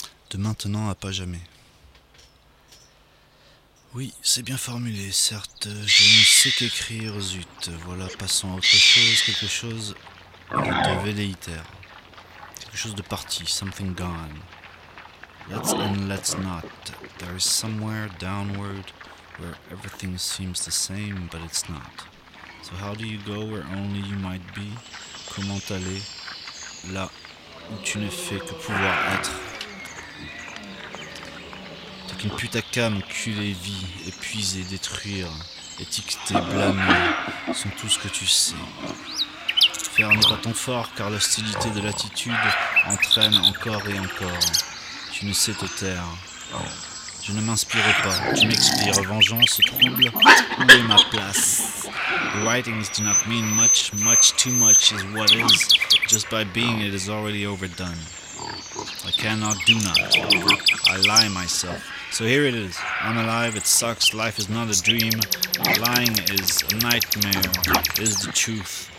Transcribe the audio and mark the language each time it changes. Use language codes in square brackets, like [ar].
[fr] de maintenant à pas jamais. Oui, c'est bien formulé, certes, je ne sais qu'écrire, zut, voilà, passons à autre chose, quelque chose de velléitaire. Quelque chose de parti, [en] something gone. Let's and let's not. There is somewhere downward where everything seems the same, but it's not. So how do you go where only you might be? [fr] Comment aller là où tu ne fais que pouvoir être? T'as qu'une pute à cam, cul et vie, épuiser, détruire, étiqueter, blâmer, sont tout ce que tu sais. Ferme pas ton fort, car l'hostilité de l'attitude entraîne encore et encore. Tu ne sais te taire. Je ne m'inspire pas, tu m'expires, vengeance, trouble, où est ma place? [en] Writings do not mean much, much too much is what is. Just by being it is already overdone. I cannot do not. I lie myself. So here it is. I'm alive, it sucks, life is not a dream. Lying is a nightmare, is the truth.